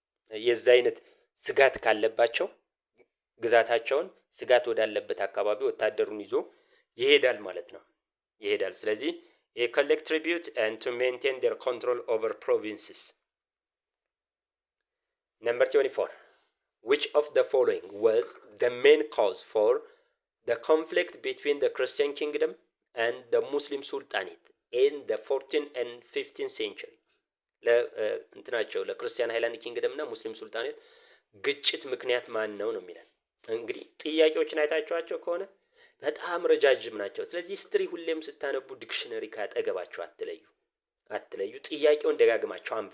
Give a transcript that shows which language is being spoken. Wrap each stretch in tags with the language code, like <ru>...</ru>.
<am>የዛ አይነት ስጋት ካለባቸው ግዛታቸውን ስጋት ወዳለበት አካባቢ ወታደሩን ይዞ ይሄዳል ማለት ነው። ይሄዳል። ስለዚህ</am> <en>collect tribute and to maintain their control over provinces. Number 24. Which of the following was the main cause for the conflict between the Christian kingdom and the Muslim Sultanate in the 14th and 15th century?</en> <am>እንትናቸው ለክርስቲያን ሃይላንድ ኪንግደም እና ሙስሊም ሱልጣኔት ግጭት ምክንያት ማን ነው የሚለው። እንግዲህ ጥያቄዎችን አይታችኋቸው ከሆነ በጣም ረጃጅም ናቸው። ስለዚህ ሂስትሪ ሁሌም ስታነቡ ዲክሽነሪ ካጠገባችሁ አትለዩ። ጥያቄውን ደጋግማችሁ</am>